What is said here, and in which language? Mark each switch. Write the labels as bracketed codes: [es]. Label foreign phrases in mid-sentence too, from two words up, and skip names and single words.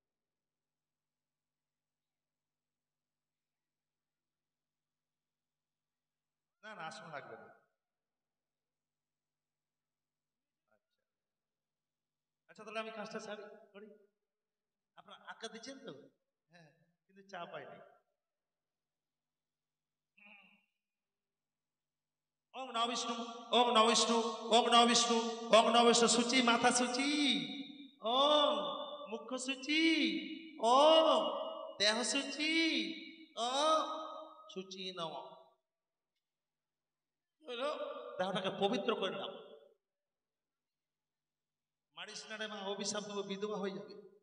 [bn] না না, আসন লাগবে না। আচ্ছা আচ্ছা, তাহলে আমি কাজটা সারি করি। আপনার আঁকা দিচ্ছেন তো? হ্যাঁ, কিন্তু চা পাইনি। [sa] ওম নমঃ বিষ্ণু, ওম নমঃ বিষ্ণু, ওম নমঃ বিষ্ণু, ওম নমঃ বিষ্ণু। সূচি মাথা সূচি, ওম মুখ সূচি, ওম দেহ সূচি, ওম সূচি নম। [bn] দেহটাকে পবিত্র করে নাও। মারিস না রে মা, অভিশাপ দেবো, বিধবা হয়ে যাবে।